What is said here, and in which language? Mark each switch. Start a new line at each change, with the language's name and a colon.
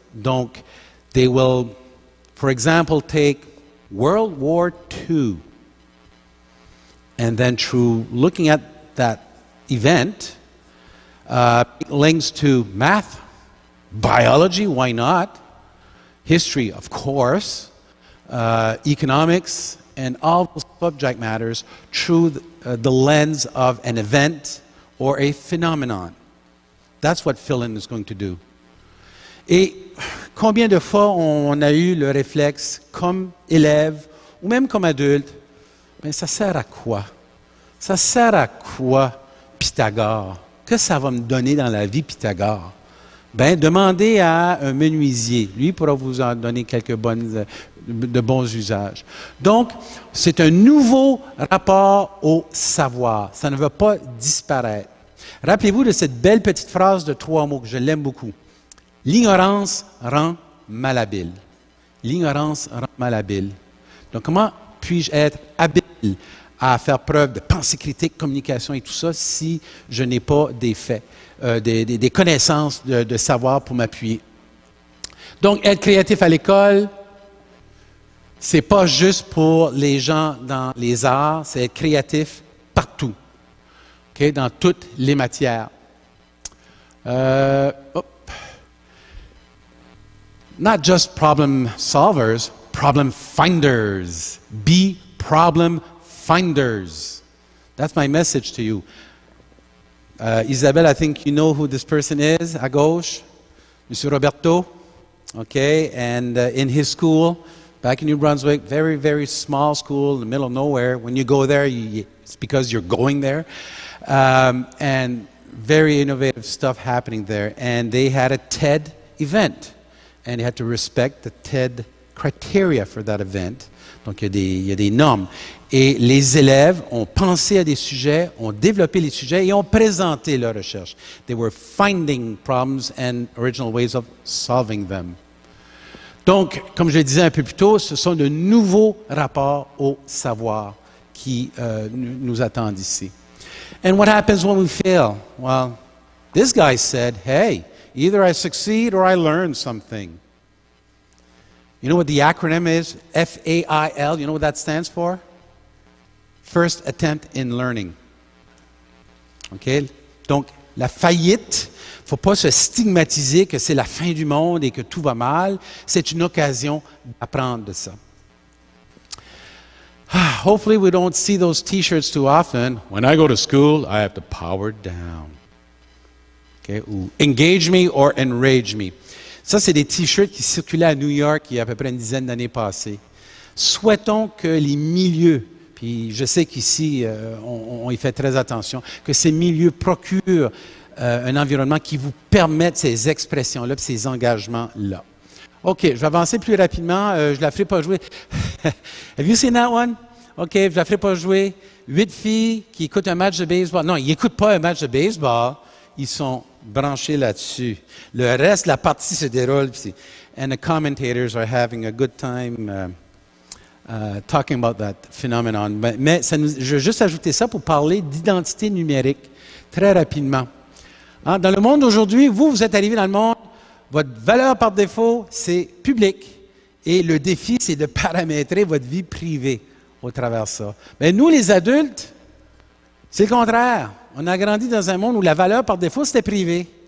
English: Donc, they will, for example, take World War II, and then through looking at that event, links to math, biology, why not? History, of course, economics, and all those subject matters through the lens of an event or a phenomenon. That's what Finland is going to do.
French: Et combien de fois on a eu le réflexe, comme élève ou même comme adulte, ben ça sert à quoi? Ça sert à quoi Pythagore? Que ça va me donner dans la vie Pythagore? Ben, demandez à un menuisier. Lui pourra vous en donner quelques de bons usages. Donc, c'est un nouveau rapport au savoir. Ça ne va pas disparaître. Rappelez-vous de cette belle petite phrase de 3 mots que je l'aime beaucoup. L'ignorance rend malhabile. L'ignorance rend malhabile. Donc, comment puis-je être habile à faire preuve de pensée critique, communication et tout ça si je n'ai pas des faits, des connaissances de savoir pour m'appuyer? Donc, être créatif à l'école, c'est pas juste pour les gens dans les arts, c'est être créatif partout, okay, dans toutes les matières.
English: Not just problem solvers, problem finders. Be problem finders. That's my message to you. Isabelle, I think you know who this person is,
French: à gauche.
English: Monsieur Roberto, okay, and in his school, back in New Brunswick, very, very small school in the middle of nowhere. When you go there, it's because you're going there. And very innovative stuff happening there. And they had a TED event. And they had to respect the TED criteria for that event.
French: Donc, il y a des normes. Et les élèves ont pensé à des sujets, ont développé les sujets et ont présenté leurs recherches.
English: They were finding problems and original ways of solving them.
French: Donc, comme je le disais un peu plus tôt, ce sont de nouveaux rapports au savoir qui nous attendent ici.
English: And what happens when we fail? Well, this guy said, hey, either I succeed or I learn something. You know what the acronym is? FAIL. You know what that stands for? First attempt in learning. Okay?
French: Donc, la faillite, il ne faut pas se stigmatiser que c'est la fin du monde et que tout va mal. C'est une occasion d'apprendre de ça.
English: Hopefully we don't see those t-shirts too often. When I go to school, I have to power down. Okay?
French: Ou
English: engage me or enrage me.
French: Ça, c'est des T-shirts qui circulaient à New York il y a à peu près une dizaine d'années passées. Souhaitons que les milieux, puis je sais qu'ici, on y fait très attention, que ces milieux procurent un environnement qui vous permette ces expressions-là, ces engagements-là. OK, je vais avancer plus rapidement. Je ne la ferai pas jouer.
English: Have you seen that one?
French: OK, je ne la ferai pas jouer. 8 filles qui écoutent un match de baseball. Non, ils n'écoutent pas un match de baseball. Ils sont branchés là-dessus. Le reste, la partie se déroule.
English: And the commentators are having a good time talking about that phenomenon.
French: Mais je veux juste ajouter ça pour parler d'identité numérique très rapidement. Hein, dans le monde d'aujourd'hui, vous êtes arrivé dans le monde, votre valeur par défaut, c'est public. Et le défi, c'est de paramétrer votre vie privée au travers de ça. Mais nous, les adultes, c'est le contraire. On a grandi dans un monde où la valeur par défaut, c'était privé.